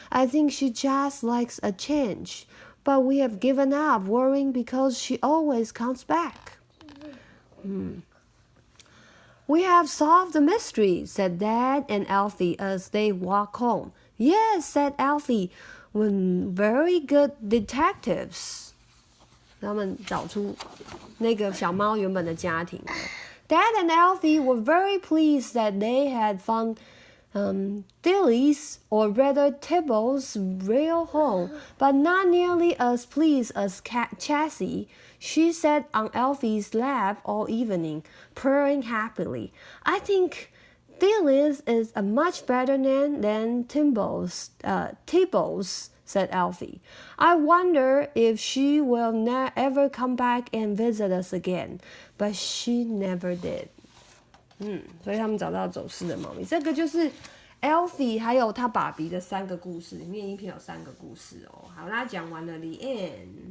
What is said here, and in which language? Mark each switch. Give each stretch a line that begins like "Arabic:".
English: I think she just likes a change. But we have given up worrying because she always comes back. We have solved the mystery, said Dad and Alfie as they walked home. Yes, said Alfie. We're very good detectives.
Chinese: 他们找出那个小猫原本的家庭。
English: Dad and Alfie were very pleased that they had found Dillis, or rather Tibble's, real home, but not nearly as pleased as Jessie. She sat on Alfie's lap all evening, purring happily. I think Dillis is a much better name than Tibbles, said Alfie. I wonder if she will ever come back and visit us again, but she never did.
Chinese: 所以他们找到走失的猫咪。这个就是 Alfie 还有他爸比的3个故事，里面一篇有3个故事哦。好啦，讲完了
English: the end。